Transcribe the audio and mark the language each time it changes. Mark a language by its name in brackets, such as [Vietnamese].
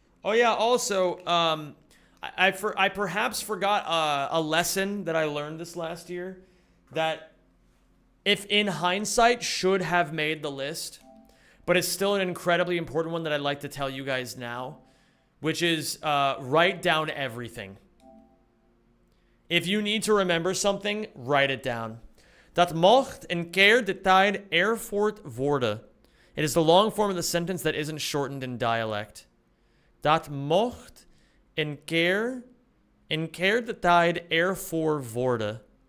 [English] Oh yeah, also, I perhaps forgot a lesson that I learned this last year that if in hindsight should have made the list, but it's still an incredibly important one that I'd like to tell you guys now, which is write down everything. If you need to remember something, write it down. [Dutch] Dat mocht een keer de tijd ervoort worden. [English] It is the long form of the sentence that isn't shortened in dialect. [Dutch] Dat mocht een keer de tijd ervoor worden.